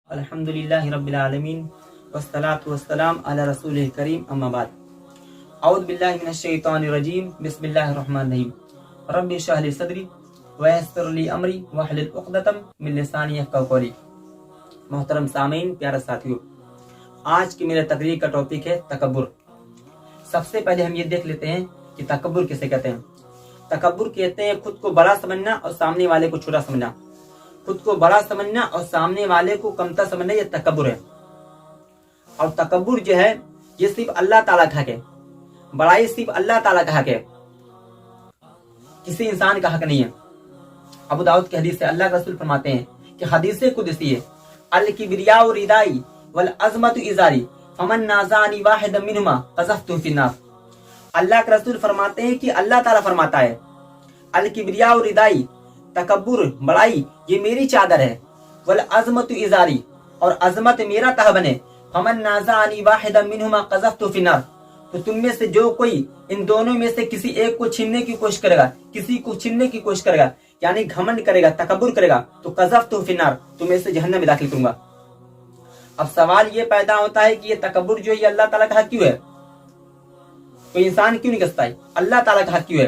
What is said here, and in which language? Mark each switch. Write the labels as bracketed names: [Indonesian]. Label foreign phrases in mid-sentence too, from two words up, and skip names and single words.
[Arabic] الحمد لله رب العالمين والصلاة والسلام على رسول الكريم أما بعد. أعوذ بالله من الشيطان الرجيم بسم الله الرحمن الرحيم. رب اشرح لي صدري ويسر لي أمري واحلل عقدة من لساني يفقهوا قولي. [Hindi] मोहतरम सामीन, प्यारे साथियों, आज की मेरे तकरीर का टॉपिक है तकब्बुर। सबसे पहले हम ये देख लेते हैं कि तकब्बुर किसे कहते हैं। तकब्बुर कहते हैं खुद को बड़ा समझना और सामने वाले को छोटा समझना। खुद को बड़ा समझना और सामने वाले को कमतर समझना, ये तकब्बुर है। और तकब्बुर जो है ये सिर्फ अल्लाह ताला का हक है। बड़ाई सिर्फ अल्लाह ताला का हक है, किसी इंसान का हक नहीं है। अबू दाऊद की हदीस से अल्लाह के रसूल फरमाते हैं कि हदीस कुदसी है, [Arabic] الكبرياء ردائي والعظمة إزاري فمن نازعني واحدا منهما قذفته في النار. [Hindi] अल्लाह के रसूल फरमाते हैं कि अल्लाह ताला फरमाता है, [Arabic] الكبرياء ردائي, [Hindi] तकब्बुर बड़ाई ये मेरी चादर है, [Arabic] والعظمة إزاري [Hindi] और अज़मत मेरा तहबन है, [Arabic] فمن نازعني واحدا منهما قذفته في النار. [Hindi] तो तुम में से जो कोई इन दोनों में से किसी एक को छीनने की कोशिश करेगा, किसी को छीनने की कोशिश करेगा, यानी घमंड करेगा, तकब्बुर करेगा, तो [Arabic] قذفته في النار, [Hindi] तुम्हें से जहन्नम में दाखिल करूंगा। अब सवाल ये पैदा होता है कि ये तकब्बुर जो है अल्लाह ताला का हक क्यों है? कोई इंसान क्यों नहीं कर सकता है? अल्लाह ताला का हक क्यों है?